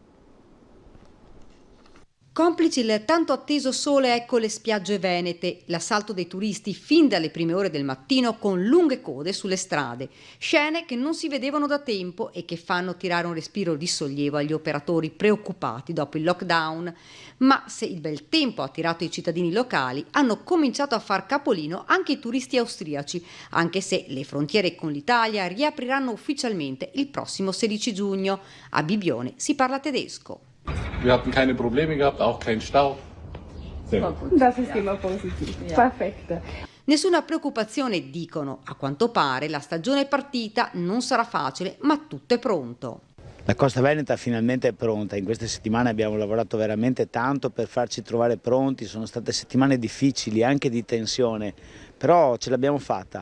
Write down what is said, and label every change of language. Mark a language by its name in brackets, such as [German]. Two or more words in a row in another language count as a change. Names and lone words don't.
[Italian] Complici il tanto atteso sole, ecco le spiagge venete, l'assalto dei turisti fin dalle prime ore del mattino con lunghe code sulle strade, scene che non si vedevano da tempo e che fanno tirare un respiro di sollievo agli operatori preoccupati dopo il lockdown. Ma se il bel tempo ha attirato i cittadini locali, hanno cominciato a far capolino anche i turisti austriaci, anche se le frontiere con l'Italia riapriranno ufficialmente il prossimo 16 giugno. A Bibione si parla tedesco. [German] Wir hatten keine Probleme gehabt, auch keinen Stau. Das ist immer positiv. [Italian] Perfetto. Nessuna preoccupazione, dicono. A quanto pare la stagione è partita, non sarà facile, ma tutto è pronto. La Costa Veneta finalmente è pronta, in queste settimane abbiamo lavorato veramente tanto per farci trovare pronti, sono state settimane difficili, anche di tensione, però ce l'abbiamo fatta.